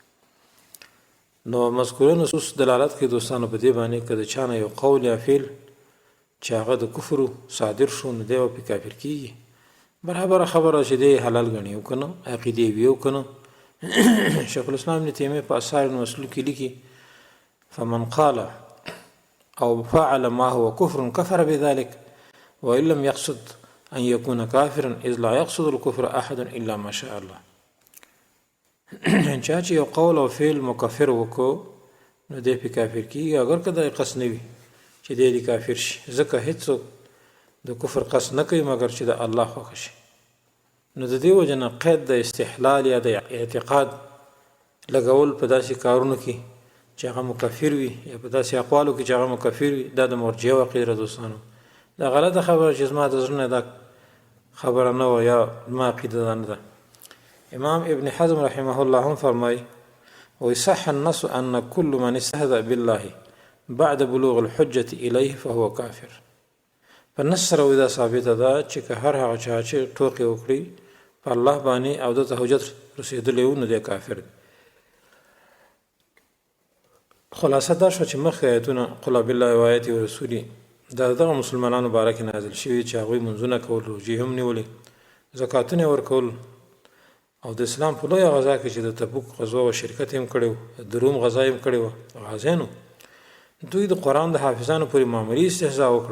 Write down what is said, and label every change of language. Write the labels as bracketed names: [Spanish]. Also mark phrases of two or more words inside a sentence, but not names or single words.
[Pashto] نو مذکوره نصوص دلالت کوي دوستانو په دې باندې که د چا نه یو قول یا فعل چې هغه د کفرو صادر شو نو دی به پرې کافر کېږي. برابره خبره چې دی حلال ګڼي او که نه عقیدې وي او که نه. شیخ الاسلام ابن تیمیه په اثار المسلول کې لیکي [Arabic] فمن قال او فعل ما هو كفر كفر بذلك وإن لم يقصد أن يكون كافرا إذ لا يقصد الكفر أحد إلا ما شاء الله. [Pashto] چا چې یو قول او فعل مکفر وکړو نو دی پې کافر کېږي اگر که دا قصد نه وي چې دی دې کافر شي ځکه هېڅوک د کفر قصد نه کوي مګر چې د الله خوښه شي. نو د دې وجه نه قید د استحلال یا د اعتقاد لګول په داسې کارونو کې چې هغه مکفر وي یا په داسې اقوالو کې چې هغه مکفر وي دا د مرجعه عقیده دوستانو دا غلطه خبره چې زما د زړه نه دا خبره نه وه یا زما عقیده دا نه ده. امام ابن حزم [Arabic] رحمه الله [Pashto] هم فرمایي [Arabic] ويصح النص أن كل من استهزأ بالله بعد بلوغ الحجة إليه فهو كافر. [Pashto] فالنص سره دا ثابته ده چې که هر هغه چا چې ټوکې وکړي په الله باندې او دته حجت رسېدلی و نو دی کافر دی. خلاصه دا شوه چې مخکې آیتونه [Arabic] قل بالله و آیاته و رسولي [Pashto] دا دغه مسلمانانو باره کې نازل شوي چې هغوی منځونه کول، روژې هم نیولې، زکاتونه ورکول، او د اسلام په لویه غزا کې چې د تبوک غزوه او شرکت هم کړی و، د روم غزا هم کړې وه، غازیانو دوی د قرآن د حافظانو پورې معمولي استهزا وکړه.